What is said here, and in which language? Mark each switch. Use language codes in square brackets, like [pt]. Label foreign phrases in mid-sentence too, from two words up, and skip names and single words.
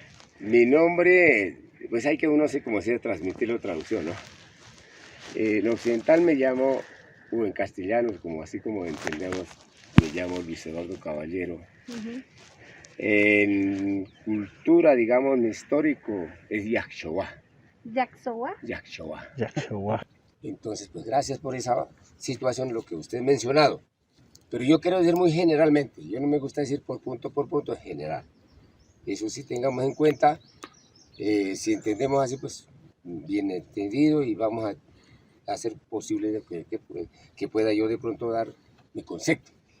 [es] Mi nombre, pues hay que uno así como se transmitirlo traducción, ¿no? En occidental me llamo, o en castellano, como así como entendemos, me llamo Luis Eduardo Caballero. En cultura, digamos, mi histórico es Yaxchoa. ¿Yaxoa? Yaxchoa. Entonces, pues gracias por esa situación, lo que usted ha mencionado. Pero yo quiero decir muy generalmente, yo no me gusta decir por punto, en general. Eso sí tengamos en cuenta, si entendemos así, pues bien entendido y vamos a hacer posible que pueda yo de pronto dar mi concepto.